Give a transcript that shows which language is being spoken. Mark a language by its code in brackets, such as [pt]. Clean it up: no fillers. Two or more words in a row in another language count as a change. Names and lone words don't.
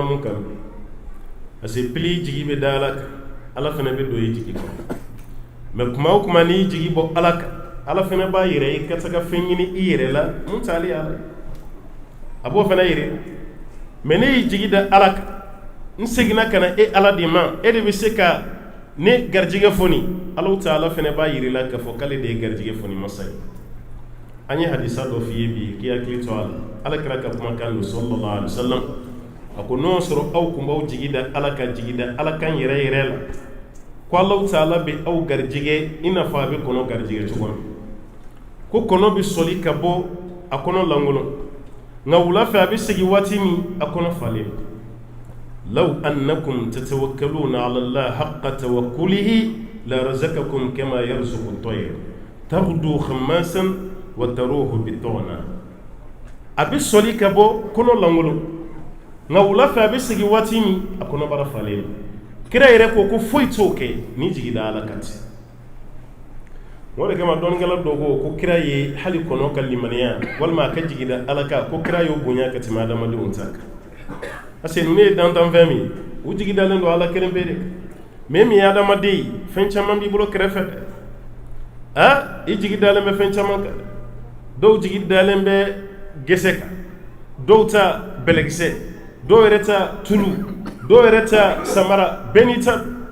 [bm] mun kan parce que pili jigi bɛ da Ala kan Ala fana bɛ don i jigi kan mais kuma o kuma n'i jigi bɔ Ala kan Ala fana b'a yɛrɛ ye ka se ka fɛn ɲini i yɛrɛ la mun t'ale Ala a b'o fana yɛrɛ mais ne y'i jigi da Ala kan n seginna ka na e Ala de ma e de bɛ se ka ne garijɛgɛ fɔni Alahu Taala fana b'a yɛrɛ la k'a fɔ k'ale de ye garijɛgɛ fɔni masa ye an ye hadisa dɔ f'i ye bi k'i hakili to a la Alakira ka kumakan don [ar] صلى الله عليه وسلم [bm] a ko n'o sɔrɔ aw kun b'aw jigi da Ala kan jigi da Ala kan yɛrɛ yɛrɛ la ko Alahu Taala bɛ aw garijɛgɛ i n'a fɔ a bɛ kɔnɔ garijɛgɛ cogo min ko kɔnɔ bɛ sɔli ka bɔ a kɔnɔ lankolon nka wula fɛ a bɛ segin waati min a kɔnɔ falen [ar] لو أنكم تتوكلون على الله حق توكله لرزقكم كما يرزق الطير تغدو خماصا وتروح بطانا [bm] a bɛ sɔli ka bɔ kɔnɔ lankolon nka wula fɛ a bɛ segin waati min a kɔnɔ bara falen kira yɛrɛ ko foyi t'o kɛ ni jigi da Ala kan tɛ o de kama dɔnikɛla dɔ ko kira ye hali kɔnɔ ka limaniya walima a ka jigi da Ala kan ko kira y'o bonya ka tɛmɛ adamadenw ta kan parce que ninnu ye dantanfɛn min u jigi dalen don Ala kelen pe de kan mais min ye adamaden ye fɛn caman b'i bolo kɛrɛfɛ dɛ i jigi dalen bɛ fɛn caman kan dɔw jigi dalen bɛ gese kan dɔw ta bɛlɛkisɛ dɔw yɛrɛ ta tulu dɔw yɛrɛ ta samara bɛɛ n'i ta